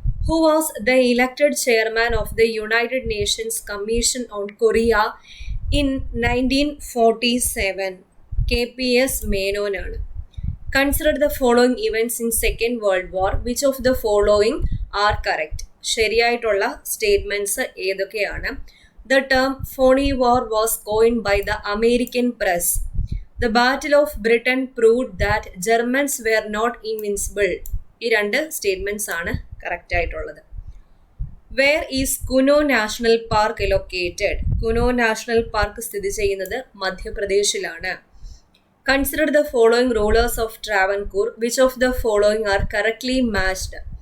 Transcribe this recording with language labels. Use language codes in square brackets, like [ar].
[en] Who was the elected chairman of the United Nations Commission on Korea in 1947? KPS Menon ആണ്. Consider the following events in Second World War. Which of the following are correct? [ml] ശരിയായിട്ടുള്ള statements ഏതൊക്കെയാണ്? [en] The term phony war was coined by the American press. The Battle of Britain proved that Germans were not invincible. [ml] ഈ 2 statements ആണ് correct ആയിട്ടുള്ളത്. [en] Where is Kuno national park located? [ml] Kuno national park സ്ഥിതി ചെയ്യുന്നത് മധ്യപ്രദേശിലാണ്. [en] Consider the following rulers of Travancore. Which of the following are correctly matched?